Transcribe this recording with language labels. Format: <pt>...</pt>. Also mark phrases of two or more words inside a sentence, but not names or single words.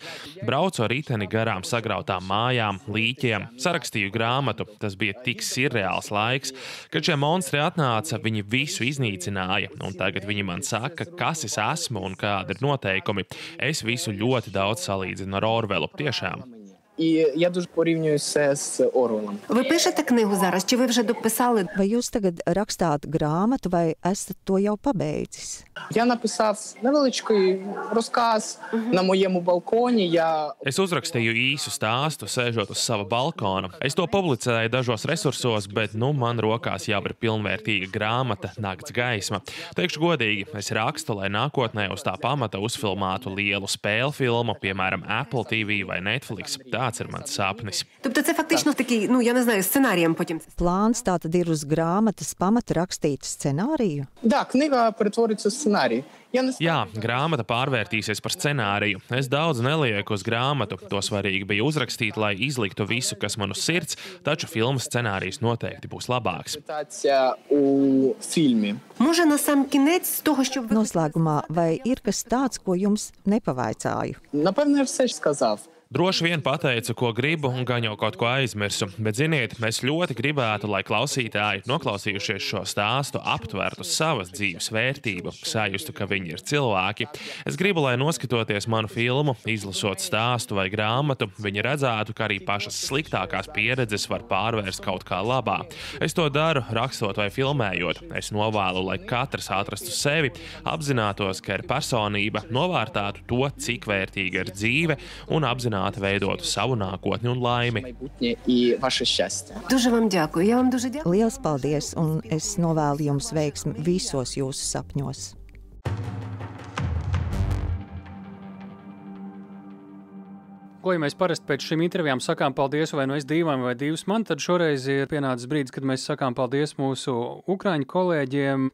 <lv>Braucu ar riteni garām sagrautām mājām, līķiem. Sarakstīju grāmatu. Tas bija tik sirreāls laiks. Kad šie monstri atnāca, viņi visu iznīcināja. Un tagad viņi man saka, kas es esmu un kādi ir noteikumi. Es visu ļoti daudz salīdzinu ar Orvelu. Tiešām.</lv> <uk>І я дуже порівнюю це з Орвелом. Ви пишете книгу зараз, чи ви вже дописали?</uk> <lv>Vai jūs tagad rakstāt grāmatu, vai esat to jau pabeidzis?</lv> <uk>Я написав невеличкий розказ на моєму балконі.</uk> <lv>Es uzrakstīju īsu stāstu, sēžot uz sava balkona. Es to publicēju dažos resursos, bet man rokās jau ir pilnvērtīga grāmata Nakts gaisma. Teikšu godīgi, es rakstu, lai nākotnē uz tā pamata uzfilmātu lielu spēļu filmu, piemēram, Apple TV vai Netflix. Tāds ir mans sapnis.</lv> <uk>Тобто це фактично такий, я не знаю, сценарієм потім.</uk> <lv>Plāns tātad ir uz grāmatas pamata rakstīt scenāriju?</lv> <uk>Да, книга перетвориться в сценарій.</uk> <lv>Jā, grāmata pārvērtīsies par scenāriju. Es daudz nelieku uz grāmatu. To svarīgi bija uzrakstīt, lai izliktu visu, kas man uz sirds, taču filmas scenārijs noteikti būs labāks.</lv> <uk>У фільмі. Може, на сам кінець з того, що ви...</uk> <lv>Noslēgumā, vai ir kas tāds, ko jums nepavaicāju?</lv> <uk>Напевно, я все сказав.</uk> <lv>Droši vien pateicu, ko gribu, un gan jau kaut ko aizmirsu. Bet, ziniet, es ļoti gribētu, lai klausītāji, noklausījušies šo stāstu, aptvertu savas dzīves vērtību, sajustu, ka viņi ir cilvēki. Es gribu, lai noskatoties manu filmu, izlasot stāstu vai grāmatu, viņi redzētu, ka arī pašas sliktākās pieredzes var pārvērst kaut kā labā. Es to daru, rakstot vai filmējot. Es novēlu, lai katrs atrastu sevi, apzinātos, ka ir personība, novērtētu to, cik vērtīga ir dzīve, un apzinātu veidotu savu nākotni un laimi.</lv> <uk>Дуже вам дякую. Я вам дуже дякую.</uk> <lv>Liels paldies, un es novēlu jums veiksmi visos jūsu sapņos. Ko, ja mēs parasti pēc šīm intervijām sakām paldies vai nu es Dīvam vai Dīvs man, tad šoreiz ir pienācis brīdis, kad mēs sakām paldies mūsu ukraiņu kolēģiem.</lv>